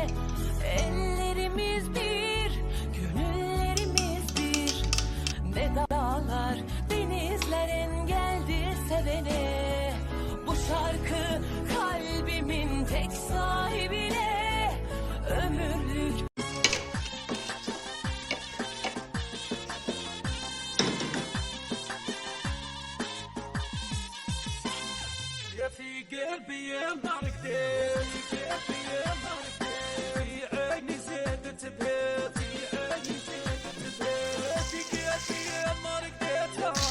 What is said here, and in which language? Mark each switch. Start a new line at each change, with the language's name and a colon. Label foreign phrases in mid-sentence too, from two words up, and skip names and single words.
Turkish: Ellerimiz bir, gönüllerimiz bir. Ne dağlar, denizler engeldir sevene. Bu şarkı kalbimin tek sahibine ömürlük.
Arabic: يا في قلبي يا مرقدين في قلبي يا مرقدين في عيني زادت بها في عيني زادت بها في قلبي يا مرقدين